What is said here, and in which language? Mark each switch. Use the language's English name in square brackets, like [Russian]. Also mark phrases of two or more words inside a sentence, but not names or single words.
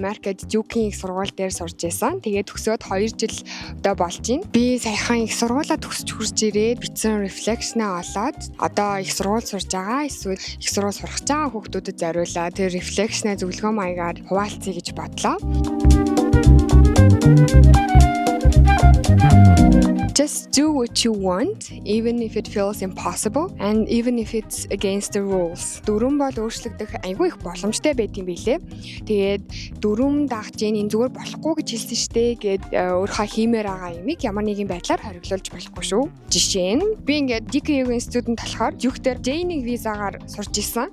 [Mongolian] Америкт Жукийн их сургууль дээр сурч байсан. Тэгээд төгсөөд 2 жил одоо болж байна. Би саяхан их сургуулаа төгсөж хурж ирээд битсэн reflection-аа олоод одоо их сургууль сурж байгаа. Эсвэл их сургууль сурах гэж байгаа хүүхдүүдэд зориулаад тэр reflection-аа зөвлөгөө маягаар хуваалцъя гэж бодлоо. [English] Just do what you want, even if it feels impossible and even if it's against the rules. [Mongolian] Дүрм бол өөрчлөгдөх айгүй их боломжтой байдсан билээ. Тэгээд дүрм дагж энэ зүгээр болохгүй гэж хэлсэн штэ гэд өөрийнхөө хиймээр байгаа юмыг ямар нэгэн байдлаар хориглуулж болохгүй шүү. Жишээ нь би ингээд DKU-гийн студент болохоор Юг дээр J1 визагаар сурч исэн.